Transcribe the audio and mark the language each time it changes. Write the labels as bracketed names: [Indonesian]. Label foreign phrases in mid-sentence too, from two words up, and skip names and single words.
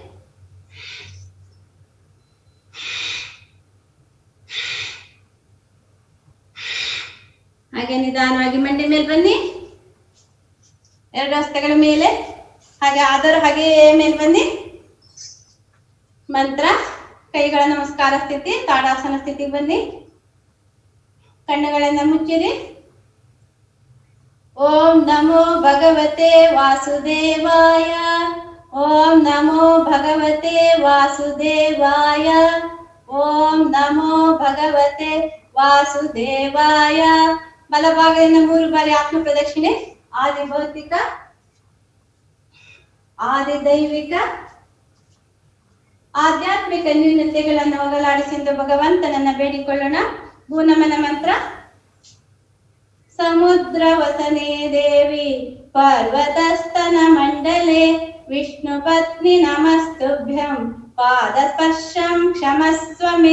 [Kannada] ಹಾಗೆ ನಿಧಾನವಾಗಿ ಮಂಡಿ ಮೇಲೆ ಬನ್ನಿ, ಎರಡು ಹಸ್ತಗಳ ಮೇಲೆ. ಹಾಗೆ ಆದರೂ ಹಾಗೆ ಮೇಲೆ ಬನ್ನಿ. ಮಂತ್ರ ಕೈಗಳ ನಮಸ್ಕಾರ ಸ್ಥಿತಿ, ತಾಡಾಸನ ಸ್ಥಿತಿಗೆ ಬನ್ನಿ. ಕಣ್ಣುಗಳನ್ನ ಮುಚ್ಚಿರಿ. [Sanskrit] ಓಂ ನಮೋ ಭಗವತೆ ವಾಸುದೇವಾಯ. ಓಂ ನಮೋ ಭಗವತೆ ವಾಸುದೇವಾಯ. ಓಂ ನಮೋ ಭಗವತೆ ವಾಸುದೇವಾಯ. [Kannada] ಬಲಭಾಗದಿಂದ 3 ಬಾರಿ ಆತ್ಮ ಪ್ರದಕ್ಷಿಣೆ. ಆದಿ ಭೌತಿಕ, ಆದಿ ದೈವಿಕ, ಆಧ್ಯಾತ್ಮಿಕ ನ್ಯೂನತೆಗಳನ್ನು ಹೋಗಲಾಡಿಸೆಂದು ಭಗವಂತನನ್ನ ಬೇಡಿಕೊಳ್ಳೋಣ. ಭೂನಮನ ಮಂತ್ರ. [Sanskrit] ಸಮುದ್ರ ವಸನೆ ದೇವಿ ಪರ್ವತಸ್ತನ ಮಂಡಲೆ ವಿಷ್ಣು ಪತ್ನಿ ನಮಸ್ತುಭ್ಯಂ ಪಾದ ಸ್ಪರ್ಶಂ ಕ್ಷಮಸ್ವ ಮೇ.